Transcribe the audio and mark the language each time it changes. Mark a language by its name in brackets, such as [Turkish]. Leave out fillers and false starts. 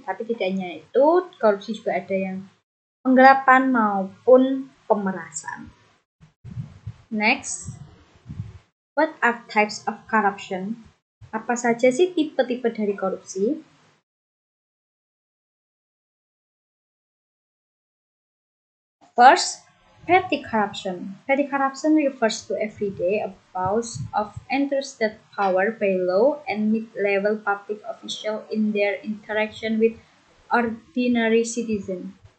[Indonesian] Tapi tidak hanya itu, korupsi juga ada yang penggelapan maupun pemerasan. [English] Next, what are types of corruption? [Indonesian] Apa saja sih tipe-tipe dari korupsi? [English] First, petty corruption. Petty corruption refers to everyday abuse of entrusted power by low and mid-level public officials in their interaction with ordinary citizens.